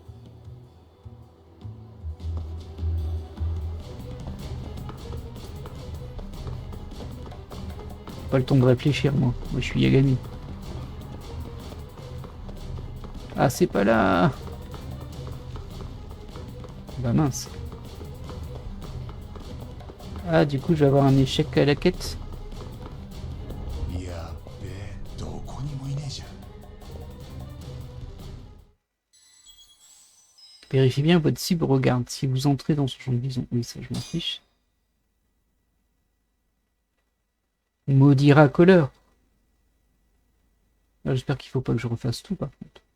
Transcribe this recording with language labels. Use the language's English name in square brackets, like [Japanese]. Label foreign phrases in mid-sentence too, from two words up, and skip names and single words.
[French] Pas le temps de réfléchir, moi. Moi, je suis Yagami. Ah, c'est pas là. Bah mince. Ah, du coup, je vais avoir un échec à la quête. [Japanese] やっべえ、どこにもいねえじゃん。 [French] Vérifiez bien votre cible regarde. Si vous entrez dans son champ de vision. Oui, ça, je m'en fiche. Maudit racoleur. Ah, j'espère qu'il faut pas que je refasse tout, par contre.